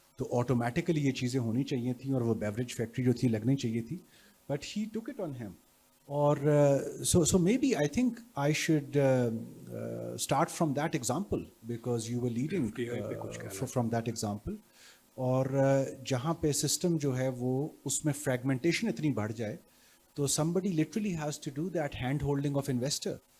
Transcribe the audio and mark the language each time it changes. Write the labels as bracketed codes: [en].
[ur] تو آٹومیٹیکلی یہ چیزیں ہونی چاہیے تھیں اور وہ بیوریج فیکٹری جو تھی لگنی چاہیے تھی, [en] But he took it on him. اور so maybe I think I should start from that example because you were leading from that example. [ur] اور جہاں پہ سسٹم جو ہے وہ اس میں فریگمنٹیشن اتنی بڑھ جائے تو [en] somebody literally has to do that hand holding of investor.